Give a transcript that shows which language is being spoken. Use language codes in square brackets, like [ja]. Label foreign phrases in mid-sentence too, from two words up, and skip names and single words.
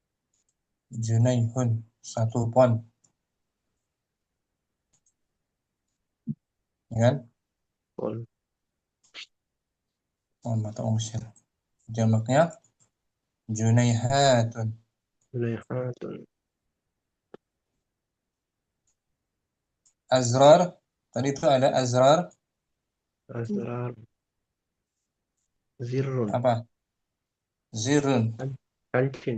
[id] Junaihun satu pon. ya kan? Qul. Mata Mesir. Jamaknya Junaihatun. Junaihatun. Azrar, tadi itu ada azrar [ar] Asrar. Zirrun. [id] apa? Zirun, Kancing.